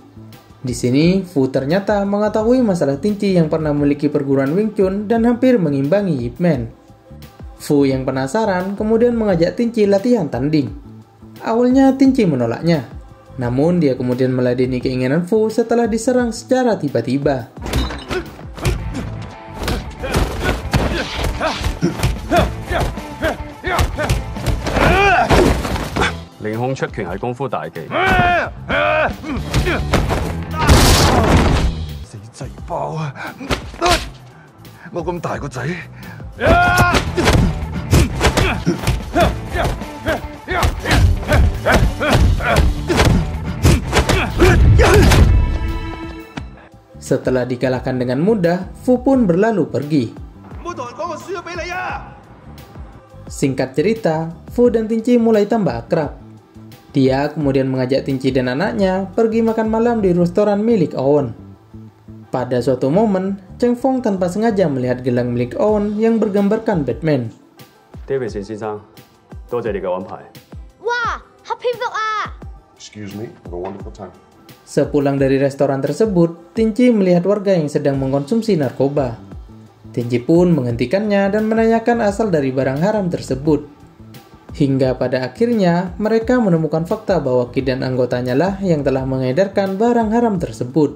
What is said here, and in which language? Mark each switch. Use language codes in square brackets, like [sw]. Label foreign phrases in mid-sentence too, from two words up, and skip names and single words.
[id] Di sini, Fu ternyata mengetahui masalah Tinci yang pernah memiliki perguruan Wing Chun dan hampir mengimbangi Yip Man. Fu yang penasaran kemudian mengajak Tinci latihan tanding. Awalnya Tinci menolaknya, namun dia kemudian meladeni keinginan Fu setelah diserang secara tiba-tiba. [yue] 凌空出拳係功夫大技，死仔包啊！我咁大個仔， [id] Setelah dikalahkan dengan mudah, Fu pun berlalu pergi. Singkat cerita, Fu dan Tinci mulai tambah akrab. Dia kemudian mengajak Tinci dan anaknya pergi makan malam di restoran milik Owen. Pada suatu momen, Cheng Fong tanpa sengaja melihat gelang milik Owen yang bergambarkan Batman. [yue] Davidson 先生，多謝你嘅安排。哇，黑蝙蝠啊！ [en] Excuse me, have a wonderful time. [id] Sepulang dari restoran tersebut, Tinci melihat warga yang sedang mengkonsumsi narkoba. Tinci pun menghentikannya dan menanyakan asal dari barang haram tersebut. Hingga pada akhirnya, mereka menemukan fakta bahwa Kid dan anggotanya lah yang telah mengedarkan barang haram tersebut.